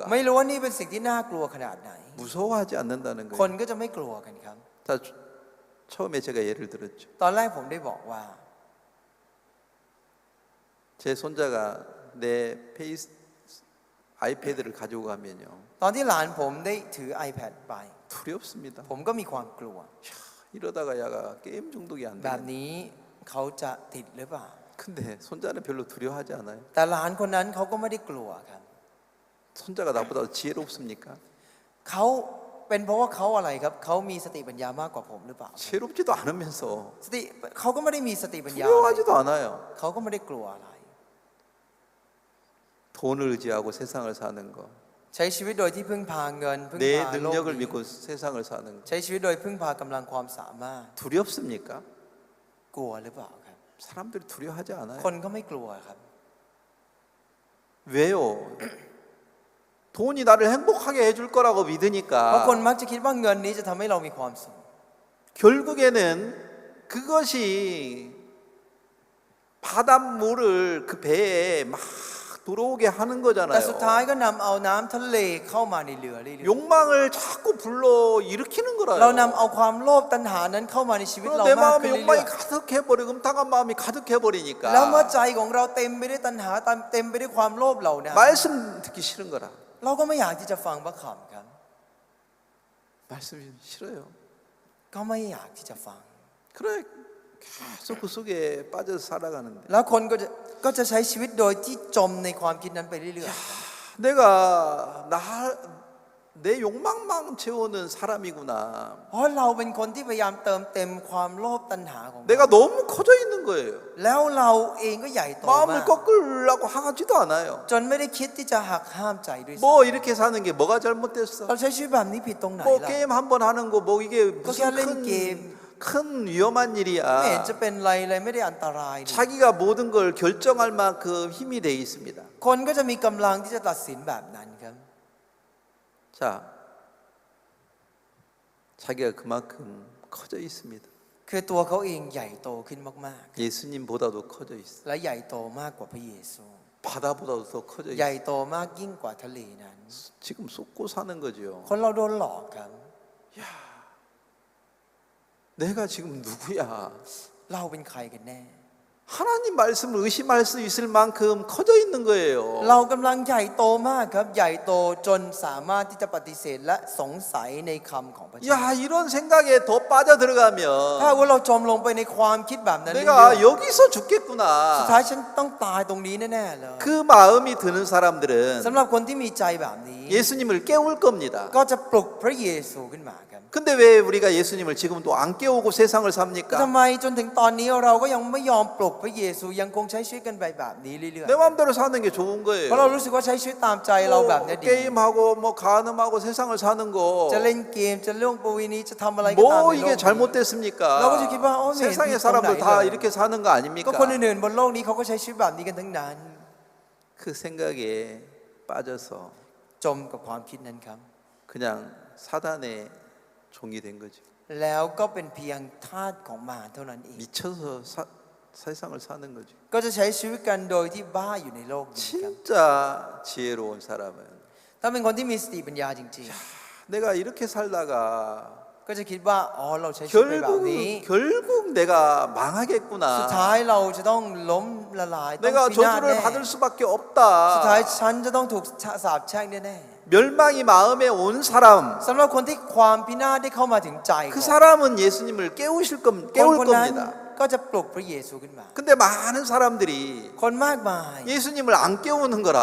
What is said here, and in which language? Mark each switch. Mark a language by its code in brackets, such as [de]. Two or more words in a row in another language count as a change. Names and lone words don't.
[th] ไม่รู้ว่านี่เป็นสิ่งที่น่ากลัวขนาดไหน [ko] 무서워하지 않는다는 [th] คน [ko] 거예요. [th] ก็จะไม่กลัวกันครับ [ko] 자, 처음에 제가 예를 들었죠. [th] ตอนแรกผมได้บอกว่า [ko] 제 손자가 내 페이스 아이패드를 가지고 가면요 [th] ตอนที่หลานผมได้ถือ iPad ไป [ko] 두렵습니다. [th] ผมก็มีความกลัว [ko] 이러다가 야가 게임 중독이 안 [th] แบบ [ko] 되겠네. [th] นี้เขาจะติดหรือเปล่า [ko] 근데 손자는 별로 두려워하지 않아요. [th] แต่หลานคนนั้นเขาก็ไม่ได้กลัวครับ [ko] 손자가 나보다 지혜롭습니까? [th] เขาเป็นเพราะว่าเขาอะไรครับเขามีสติปัญญามากกว่าผมหรือเปล่า [ko] 지혜롭지도 않으면서 [th] สติเขาก็ไม่ได้มีสติปัญญา [ko] 두려워하지도 않아요. [th] เขาก็ไม่ได้กลัวอะไร [ko] 돈을 의지하고 세상을 사는 거. [th] ใช้ชีวิตโดยที่พึ่งพาเงินพึ่ง [ko] 내 [th] พาโลก [ko] 능력을 [th] นี้ [ko] 믿고 세상을 사는 거. [th] ใช้ชีวิตโดยพึ่งพากำลังความสามารถ [ko] 두렵습니까? [th] กลัวหรือเปล่าครับ [ko] 사람들이 두려워하지 않아요. [th] คนก็ไม่กลัวครับ [ko] 왜요? 돈이 나를 행복하게 해줄 거라고 [th] เพราะคน [ko] 믿으니까 [th] มักจะคิดว่าเงินนี้จะทำให้เรามีความสุข [ko] 결국에는 그것이 바닷물을 그 배에 막 들어오게 하는 [th] แต่สุดท้าย [ko] 거잖아요. [th] ก็นำเอาน้ำทะเลเข้ามาในเรือเรื่อย [ko] 욕망을 자꾸 불러 일으키는 [th] ๆเรานำ [ko] 거라요. [th] เอาความโลภตัณหานั้นเข้ามาในชีวิต [ko] 그럼 [th] เรา [ko] 내 [th] มาก [ko] 마음에 [th] ขึ้นเรื่ [ko] 욕망이 [th] อย [ko] 가득해버리고 음탕한 마음이 [th] ๆ [ko] 가득해버리니까 [th] แล้วเมื่อใจของเราเต็มไปด้วยตัณหาเต็มไปด้วยความโลภเหล่านั้น [ko] 말씀 듣기 싫은 거라. [th] เราก็ไม่อยากที่จะฟังพระคำครับ [ko] 말씀이 싫어요. [th] ก็ไม่อยากที่จะฟัง [ko] 그래 계속 그 속에 빠져서 살아가는데 [th] แล้วคนก็จะใช้ชีวิตโดยที่จมในความคิดนั้นไปเรื่อย [ko] 내가 내 욕망만 채우는 사람이구나. [th] ๆเพราะเราเป็นคนที่พยายามเติมเต็มความโลภตัณหาของเรา [ko] 내가 너무 커져 있는 거예요. [th] แล้วเราเองก็ใหญ่โตมาก [ko] 마음을 꺾으려고 하지도 않아요. [th] จนไม่ได้คิดที่จะหักห้ามใจด้วยซ้ [ko] 뭐 이렇게 사는 게 뭐가 [th] ำ [ko] 잘못됐어? [th] เราใช้ชีวิตแบบนี้ผิดตรงไหน [ko] 뭐 [th] ล่ะ [ko] 게임 한 번 하는 거 뭐 이게 무슨 그냥 게임. 큰 위험한 [th] ไม่เห็นจะ [ko] 일이야. [th] เป็นไรเลยไม่ได้อันตรายนี่ [ko] 자기가 모든 걸 결정할 만큼 힘이 돼 있습니다. [th] คนก็จะมีกำลังที่จะตัดสินแบบนั้นครับ [ko] 자, 자기가 그만큼 커져 있습니다. [th] คือตัวเขาเองใหญ่โตขึ้นมาก [ko] 예수님보다도 커져 있어. [th] ๆและใหญ่โตมากกว่าพระเยซู [ko] 바다보다도 더 커져 [th] ใหญ่ [ko] 있어. [th] โตมากยิ่งกว่าทะเลนั้น [ko] 지금 속고 사는 거죠. [th] คนเราโดนหลอกครับ [ko] 내가 지금 누구야? [th] เราเป็นใครกันแน่ [ko] 하나님 말씀을 의심할 수 있을 만큼 커져 있는 거예요. [th] เรากำลังใหญ่โตมากครับใหญ่โตจนสามารถที่จะปฏิเสธและสงสัยในคำของพระเจ้า [ko] 야, 이런 생각에 더 빠져 [th] ถ้า [ko] 들어가면 [th] ว่าเราจมลงไปในความคิดแบบนั้นเรื่อย [ko] 내가 여기서 [th] ๆสุดท้าย [ko] 죽겠구나. [th] ฉันต้องตายตรงนี้แน่ๆเลย [ko] 그 마음이 드는 사람들은 [th] สำหรับคนที่มีใจแบบนี้ [ko] 예수님을 깨울 겁니다. [th] ก็จะปลุกพระเยซูขึ้นมาครับ [ko] 근데 왜 우리가 예수님을 지금도 안 깨우고 세상을 [th] ทำ [ko] 삽니까? [th] ไมจนถึงตอนนี้เราก็ยังไม่ยอมปลุกพระเยซูยังคงใช้ชีวิตกันไปแบบนี้เรื่อย [ko] 내 마음대로 사는 게 좋은 [th] ๆเพราะเรา [ko] 거예요. [th] รู้สึกว่าใช้ชีวิตตามใจเราแบบนี้ดี [ko] 게임하고 뭐 간음하고 세상을 사는 [th] จะ [ko] 거 [th] เล่นเกมจะเรื่องประเวณีจะทำอะไรก็ตาม [ko] 뭐 [th] ในโล [ko] 이게 [th] กนี้ [ko] 잘못됐습니까? 나머지 기봐, 네, 세상의 네, 사람들 다 네. 이렇게 사는 거 [th] ก็ [ko] 아닙니까? [th] คนอื่นๆบนโลกนี้เขาก็ใช้ชีวิตแบบนี้กันทั้งนั้น [ko] 그 생각에 빠져서 [th] จมกับความคิดนั้นครับ [ko] 그냥 사단의 종이 된 거죠. [th] แล้วก็เป็นเพียงทาสของมารเท่านั้นเอง [ko] 미쳐서 세상을 사는 거죠. [th] ก็จะใช้ชีวิตกันโดยที่บ้าอยู่ในโลกนี้ครับ [ko] 진짜 지혜로운 사람은 [th] ถ้าเป็นคนที่มีสติปัญญาจริง [ko] 내가 이렇게 살다가 [th] ๆ ก็จะคิดว่าอ๋อเราใช้ชีวิตไปแบบนี้ [ko] 결국 내가 망하겠구나. [th] สุดท้ายเราจะต้องล้มละลายต้อง [ko] 내가 [th] พินาศ [ko] 저주를 [th] แน่ [ko] 받을 수밖에 [th] สุดท้าย [ko] 없다. [th] ฉันจะต้องถูกสาปแช่งแน่ [ko] 멸망이 마음에 온 사람, [th] ๆสำหรับคนที่ความพินาศได้เข้ามาถึงใจ [ko] 그 사람은 예수님을 깨울 [th] คนนั้น [ko] 겁니다. [th] ก็จะปลุกพระเยซูขึ้นมา [ko] 근데 많은 사람들이 [th] คนมากมาย [ko] 예수님을 안 깨우는 거라.